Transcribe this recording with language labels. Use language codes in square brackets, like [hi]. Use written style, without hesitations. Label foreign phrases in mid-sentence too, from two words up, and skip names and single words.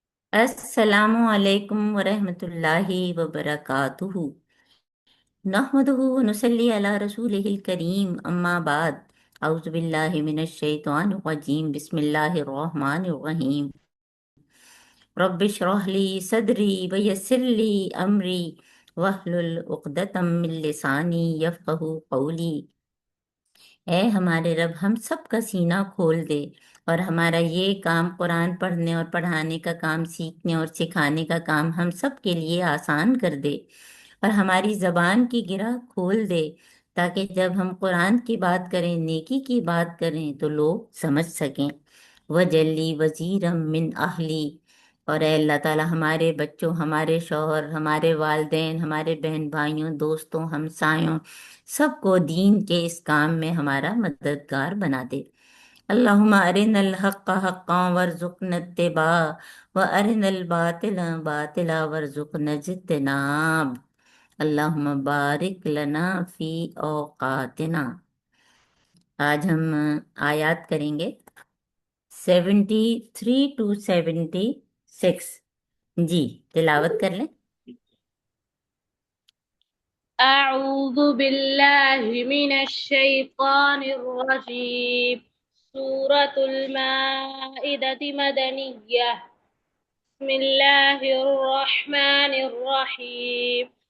[ar] السلام عليكم ورحمة الله وبركاته. نحمده ونصلي على رسوله الكريم، أما بعد. أعوذ بالله من الشيطان الرجيم، بسم الله الرحمن الرحيم. رب اشرح لي صدري ويسر لي أمري واحلل عقدة من لساني يفقهوا قولي. [ur] اے ہمارے رب، ہم سب کا سینہ کھول دے اور ہمارا یہ کام، قرآن پڑھنے اور پڑھانے کا کام، سیکھنے اور سکھانے کا کام ہم سب کے لیے آسان کر دے اور ہماری زبان کی گرہ کھول دے، تاکہ جب ہم قرآن کی بات کریں، نیکی کی بات کریں، تو لوگ سمجھ سکیں. [ar] واجعل لي وزيرا من أهلي, [ur] اور اے اللہ تعالیٰ ہمارے بچوں، ہمارے شوہر، ہمارے والدین، ہمارے بہن بھائیوں، دوستوں، ہمسایوں، سب کو دین کے اس کام میں ہمارا مددگار بنا دے. [ar] اللهم أرنا الحق حقا وارزقنا اتباعه وأرنا الباطل باطلا وارزقنا اجتنابه. اللهم بارك لنا في أوقاتنا. [ur] آج ہم آیات کریں گے 73 to 76. جی، تلاوت کر لیں. [ar] أعوذ بالله من الشيطان الرجيم. سورة المائدة مدنية. بسم الله الرحمن الرحيم.